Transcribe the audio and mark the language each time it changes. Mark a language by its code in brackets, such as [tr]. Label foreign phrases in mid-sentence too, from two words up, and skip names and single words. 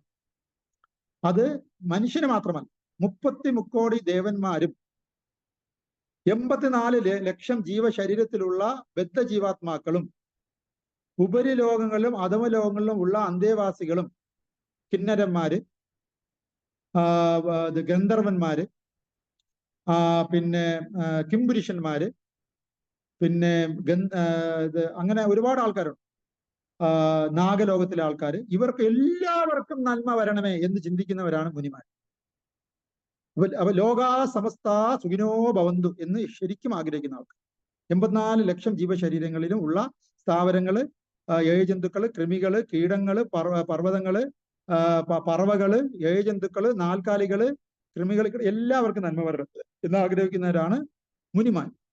[ml] അത് മനുഷ്യന് മാത്രമല്ല, 33 കോടി ദേവന്മാരും 84 ലക്ഷം ജീവശരീരത്തിലുള്ള ബദ്ധജീവാത്മാക്കളും ഉപരിലോകങ്ങളിലും അധമലോകങ്ങളിലും ഉള്ള അന്തേവാസികളും കിന്നരന്മാര്, ഗന്ധർവന്മാര്, പിന്നെ കിംപുരുഷന്മാര്, പിന്നെ അങ്ങനെ ഒരുപാട് ആൾക്കാരുണ്ട്, നാഗലോകത്തിലെ ആൾക്കാർ. ഇവർക്ക് എല്ലാവർക്കും നന്മ വരണമേ എന്ന് ചിന്തിക്കുന്നവരാണ് മുനിമാർ. അപ്പൊ [sa] ലോകാ സമസ്ത സുഖിനോ ഭവന്തു [ml] എന്ന് ശരിക്കും ആഗ്രഹിക്കുന്ന ആൾക്കാർ. 84 ലക്ഷം ജീവശരീരങ്ങളിലും ഉള്ള സ്ഥാവരങ്ങള്, ഏഴജന്തുക്കള്, കൃമികള്, കീടങ്ങള്, പർവ്വതങ്ങള്, പറവകള്, ഏഴജന്തുക്കള്, നാൽക്കാലികള്, കൃമികൾ, എല്ലാവർക്കും നന്മ വരട്ടെ എന്ന് ആഗ്രഹിക്കുന്നവരാണ് മുനിമാർ.